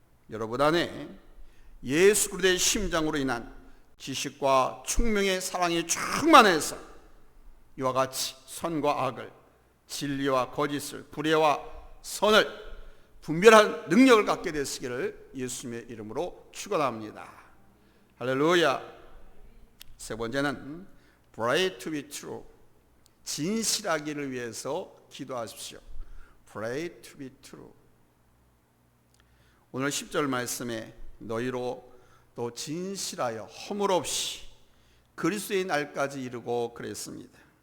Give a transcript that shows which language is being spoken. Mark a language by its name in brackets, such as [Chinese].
[Korean] 여러분 안에 예수 그리스도의 심장으로 인한 지식과 총명의 사랑이 충만해서 이와 같이 선과 악을 진리와 거짓을, 불의와 선을 분별한 능력을 갖게 되시기를 예수님의 이름으로 축원합니다. 할렐루야. 세 번째는 [English] pray to be true. [Korean] 진실하기를 위해서 기도하십시오. [English] pray to be true. [Korean] 오늘 10절 말씀에 너희로 또 진실하여 허물 없이 그리스도의 날까지 이르고 그랬습니다.